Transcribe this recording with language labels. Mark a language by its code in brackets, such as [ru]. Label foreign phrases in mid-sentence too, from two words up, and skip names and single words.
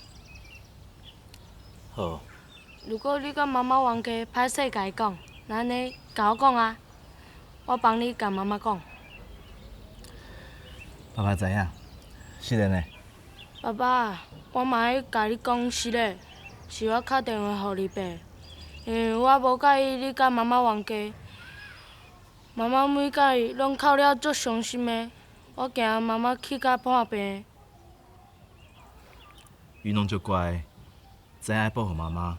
[nan] 好。如果你甲妈妈冤家歹势甲伊讲，那安尼甲我讲啊，我帮你甲妈妈讲。爸爸知影，是的呢。爸爸，我嘛爱甲你讲实个，是我打电话互你爸，因为我无介意你甲妈妈冤家。妈妈每摆拢哭了足伤心的，我惊妈妈气甲破病。云龙足乖，知影爱保护妈妈。